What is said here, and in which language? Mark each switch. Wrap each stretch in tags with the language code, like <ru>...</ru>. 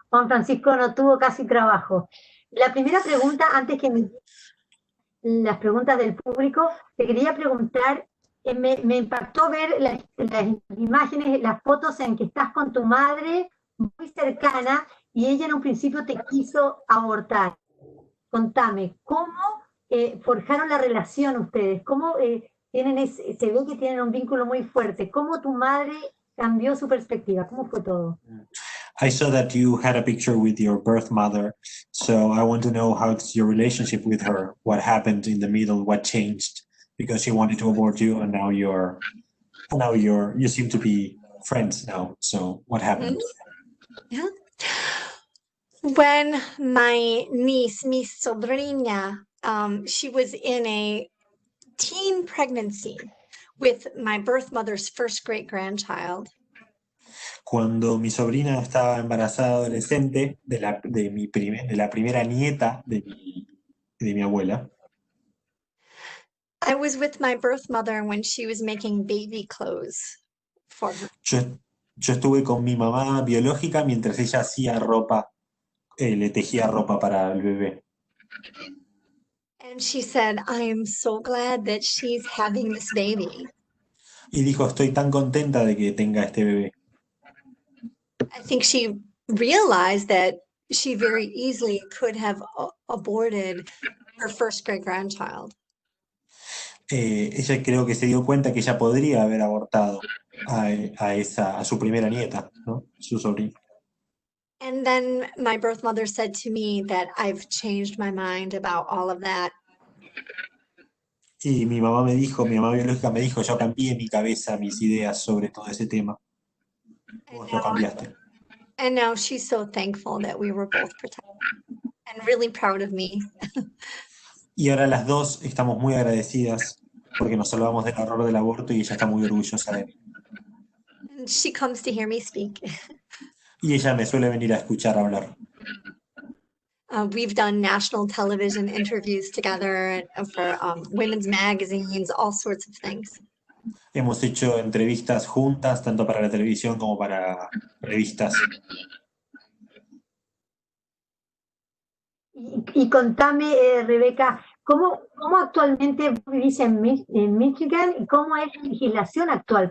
<es>Juan Francisco no tuvo casi trabajo. La primera pregunta, antes que las preguntas del público, te quería preguntar, me impactó ver las imágenes, las fotos en que estás con tu madre muy cercana y ella en un principio te quiso abortar. Contame, ¿cómo forjaron la relación ustedes? ¿Cómo se ve que tienen un vínculo muy fuerte? ¿Cómo tu madre cambió su perspectiva? ¿Cómo fue todo?</es> <en>I saw that you had a picture with your birth mother, so I want to know how's your relationship with her, what happened in the middle, what changed, because she wanted to abort you and now you seem to be friends now. So what happened? Yeah. When my niece,</en> <es>mi sobrina,</es> <en>she was in a teen pregnancy with my birth mother's first great-grandchild.</en> <es>Cuando mi sobrina estaba embarazada adolescente de la primera nieta de mi abuela,</es> <en>I was with my birth mother when she was making baby clothes for her.</en> <es>yo estuve con mi mamá biológica mientras ella hacía ropa, le tejía ropa para el bebé.</es> <en>And she said, I am so glad that she's having this baby.</en> <es>Y dijo, estoy tan contenta de que tenga este bebé.</es> <en>I think she realized that she very easily could have aborted her first great-grandchild.</en> <es>Ella creo que se dio cuenta que ella podría haber abortado a su primera nieta, ¿no? Su sobrina.</es> <en>And then my birth mother said to me that I've changed my mind about all of that.</en> <es>Y mi mamá biológica me dijo, yo cambié mi cabeza, mis ideas sobre todo ese tema. Vos lo cambiaste.</es> <en>And now she's so thankful that we were both protected and really proud of me.</en> <es>Y ahora las dos estamos muy agradecidas porque nos salvamos del horror del aborto y ella está muy orgullosa de mí.</es> <en>And she comes to hear me speak.</en> <es>Y ella me suele venir a escuchar hablar.</es> <en>We've done national television interviews together for women's magazines, all sorts of things.</en> <es>Hemos hecho entrevistas juntas, tanto para la televisión como para revistas. Y contame, Rebeca, ¿cómo actualmente vivís en Michigan y cómo es la legislación actual?</es>